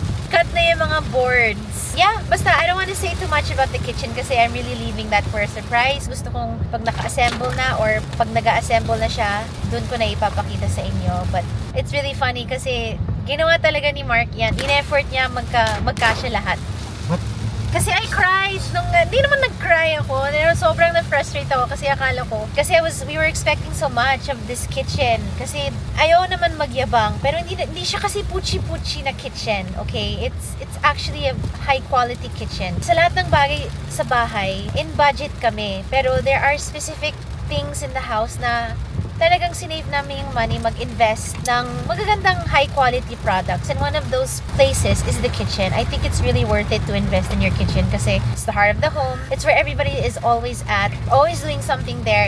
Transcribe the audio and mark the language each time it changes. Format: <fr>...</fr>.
<tl>Cut na yung mga boards.</tl> <en>Yeah, basta I don't want to say too much about the kitchen kasi I'm really leaving that for a surprise.</en> <tl>Gusto kong pag naka-assemble na or pag nag-assemble na siya, dun ko na ipapakita sa inyo.</tl> <en>But it's really funny</en> <tl>kasi ginawa talaga ni Mark yan. In-effort niya magkasya lahat.</tl> <en>What?</en> <tl>Kasi</tl> <en>I cried</en> <tl>hindi naman nag-cry ako. Pero sobrang na-frustrate ako kasi akala ko.</tl> <en>Kasi we were expecting so much of this kitchen.</en> <tl>Kasi ayaw naman magyabang. Pero hindi siya kasi puchi-puchi na kitchen. Okay?</tl> <en>It's actually a high-quality kitchen.</en> <tl>Sa lahat ng bagay sa bahay, in budget kami.</tl> <en>Pero there are specific things in the house</en> <tl>na talagang sinave namin yung</tl> <en>money</en> <tl>mag-invest ng magagandang</tl> <en>high-quality products. And one of those places is the kitchen. I think it's really worth it to invest in your kitchen kasi it's the heart of the home. It's where everybody is always at. Always doing something there.</en>